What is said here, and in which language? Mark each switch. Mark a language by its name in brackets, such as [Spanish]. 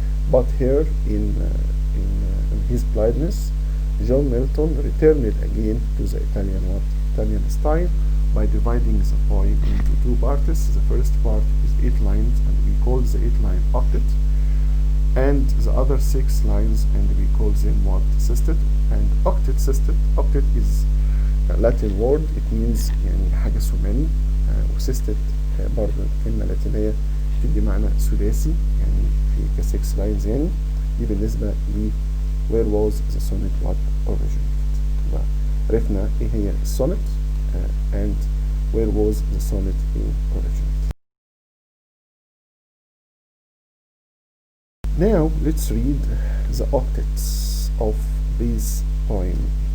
[English] But here in his blindness, John Melton returned again to the Italian style by dividing the poem into 2 parts. The first part is 8 lines, and we call the 8 line octet, and the other 6 lines, and we call them what? Sestet. And octet, sestet, octet is a Latin word. It means [Arabic] يعني حاجة ثماني، وسيستت برضه كلمة لاتينية تدي معنى ثلاثي، يعني في ك6 lines يعني. دي بالنسبة ل [English] where was the sonnet what originated. [Arabic] عرفنا ايه هي السونت [English] and where was the sonnet originated. Now let's read the octets of this poem.